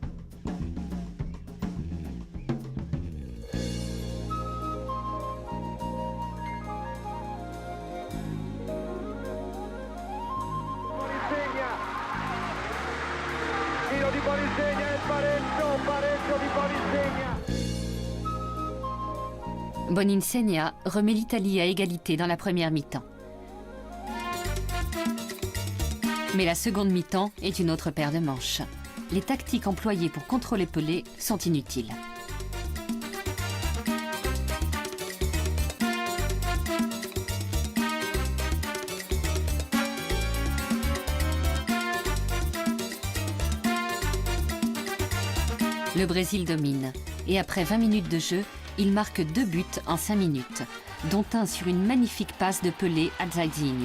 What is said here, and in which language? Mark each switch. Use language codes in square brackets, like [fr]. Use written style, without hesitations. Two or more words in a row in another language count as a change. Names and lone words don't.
[it] Bonisegna. Tiro di Bonisegna e pareggio di Bonisegna. [fr] Bonisegna remet l'Italie à égalité dans la première mi-temps. Mais la seconde mi-temps est une autre paire de manches. Les tactiques employées pour contrôler Pelé sont inutiles. Le Brésil domine et après 20 minutes de jeu, il marque 2 buts en 5 minutes, dont un sur une magnifique passe de Pelé à Jairzinho.